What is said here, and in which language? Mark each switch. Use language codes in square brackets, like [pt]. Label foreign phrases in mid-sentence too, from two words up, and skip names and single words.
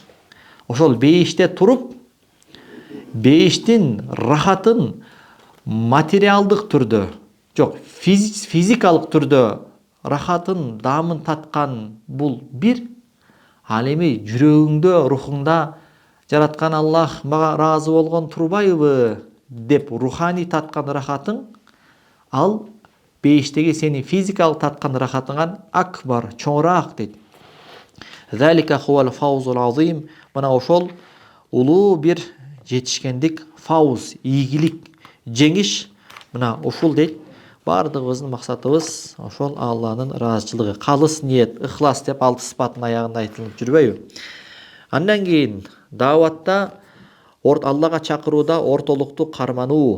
[ky] Ошол бейиште туруп, бейиштин рахатын материалдык түрдө, жок, физикалык түрдө рахатын, даамын таткан бул бир. Ал эми жүрөгүңдө, рухуңда жараткан Аллах мага ыраазы болгон турбайбы деп руханий таткан рахатың, ал бейиштеги сени физикалык таткан рахатыңан акбар, чоңураак дейт. [ar] ذلك هو الفوز العظيم. [ky] Мына ошол улуу бир жетишкендик фауз, ийгилик, жеңиш мына ушул дейт. Бардыгыбыздын максатыбыз ошол Алланын ыраазычылыгы. Калыс ниет, ыхлас деп 6 сыпаттын аягында айтылып жүрбөйбү? Андан кийин дааватта Аллага чакырууда ортолукту кармануу.